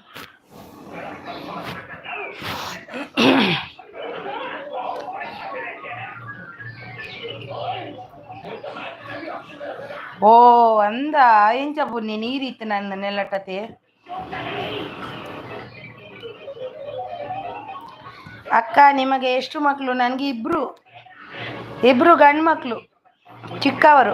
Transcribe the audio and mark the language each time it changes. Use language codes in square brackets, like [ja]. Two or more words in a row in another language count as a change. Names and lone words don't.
[tcy] ಓ ಅಂದ ಎಂಚ ಬುನ್ನಿ ನೀರಿತ್ತು ನನ್ನ ನೆಲ್ಲಟತೆ. [kn] ಅಕ್ಕ ನಿಮಗೆ ಎಷ್ಟು ಮಕ್ಕಳು? ನನಗೆ ಇಬ್ರು ಗಂಡು ಮಕ್ಕಳು ಚಿಕ್ಕವರು.